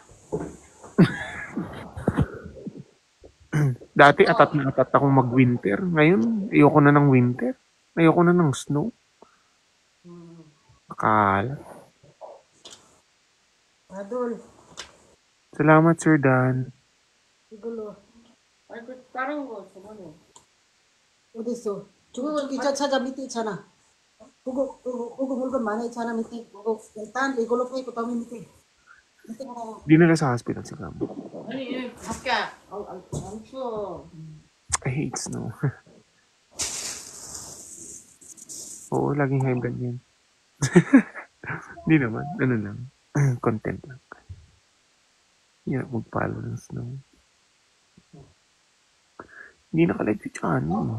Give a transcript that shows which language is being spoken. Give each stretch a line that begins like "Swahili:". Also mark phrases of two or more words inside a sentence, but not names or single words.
Filipino: Dati atat na atat akong mag-winter. Ngayon, ayoko na ng winter. Ayoko na ng snow. Akala. Adol, Salamat, Sir Dan. siguro.
Korean: 다른 거 저번에. 어디 있어? 기차 찾아 밑에 있잖아. 그거 물건 많이 있잖아 밑에. 그거 일단 이걸로 빼고 더 밑에. 밑에 거.
Filipino: Dinala sa hospital si Gamo.
Korean: 아니 밖에 안 추워.
English: I hate snow.
Filipino: Oo, laging
English: high blood
Filipino: yan. Hindi naman. Ano lang. Content lang. Hindi na magpalo ng snow. Hindi nakalive si Chani.